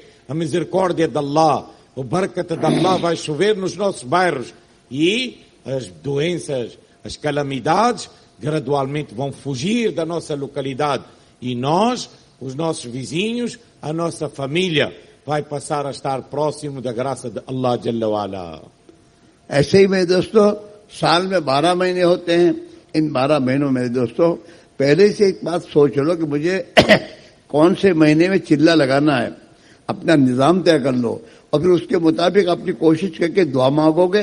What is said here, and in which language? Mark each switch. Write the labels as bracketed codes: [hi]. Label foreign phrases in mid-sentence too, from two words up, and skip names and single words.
[pt] A misericórdia de Allah, o barakat de Allah vai chover nos nossos bairros. E as doenças, as calamidades, gradualmente vão fugir da nossa localidade. E nós, os nossos vizinhos, a nossa família, vai passar a estar próximo da graça de Allah [ar] جل وعلا. [hi] ऐसे ही मेरे दोस्तों साल में 12 महीने होते हैं. इन 12 महीनों में दोस्तों पहले से एक बात सोच लो कि मुझे कौन से महीने में चिल्ला लगाना है. अपना निजाम तय कर लो और फिर उसके मुताबिक अपनी कोशिश करके दुआ मांगोगे.